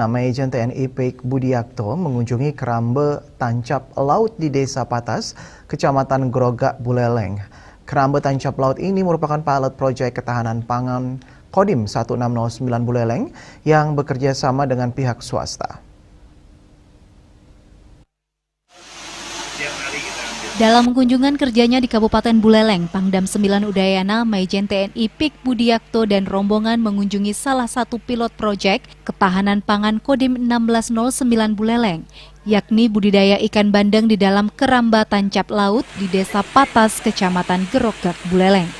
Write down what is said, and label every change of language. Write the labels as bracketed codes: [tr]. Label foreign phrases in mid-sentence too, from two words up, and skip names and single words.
[id] Majen TNI Pik Budiakto mengunjungi Kerambe Tancap Laut di Desa Patas, Kecamatan Grogak, Buleleng. Kerambe Tancap Laut ini merupakan pilot proyek ketahanan pangan Kodim 1609 Buleleng yang bekerja sama dengan pihak swasta. Dalam kunjungan kerjanya di Kabupaten Buleleng, Pangdam 9 Udayana, Majen TNI Pik Budiakto dan rombongan mengunjungi salah satu pilot proyek ketahanan pangan Kodim 1609 Buleleng, yakni budidaya ikan bandeng di dalam Keramba Tancap Laut di Desa Patas, Kecamatan Grogak, Buleleng.